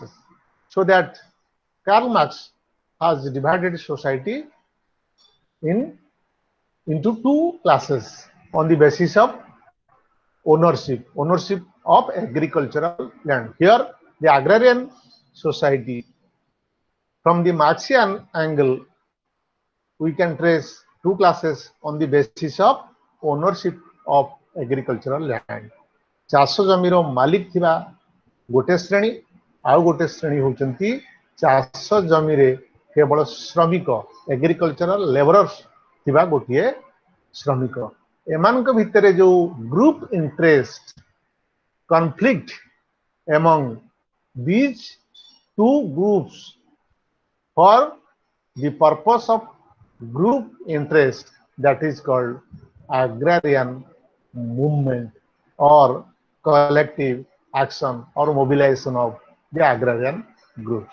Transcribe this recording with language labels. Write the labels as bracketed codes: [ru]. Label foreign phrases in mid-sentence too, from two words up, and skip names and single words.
[en] So that Karl Marx has divided society in into two classes on the basis of ownership of agricultural land. Here, the agrarian society, from the Marxian angle, we can trace two classes on the basis of ownership of agricultural land. [or] ଚାଷ ଜମିର ମାଲିକ ଥିବା ଗୋଟେ ଶ୍ରେଣୀ, ଆଉ ଗୋଟେ ଶ୍ରେଣୀ ହଉଛନ୍ତି ଚାଷ ଜମିରେ କେବଳ ଶ୍ରମିକ, [en] agricultural labourers [or] ଥିବା ଗୋଟିଏ ଶ୍ରମିକ। ଏମାନଙ୍କ ଭିତରେ ଯୋଉ [en] group interest conflict among these two groups for the purpose of group interest, that is called agrarian movement. or collective action or mobilization of the agrarian groups.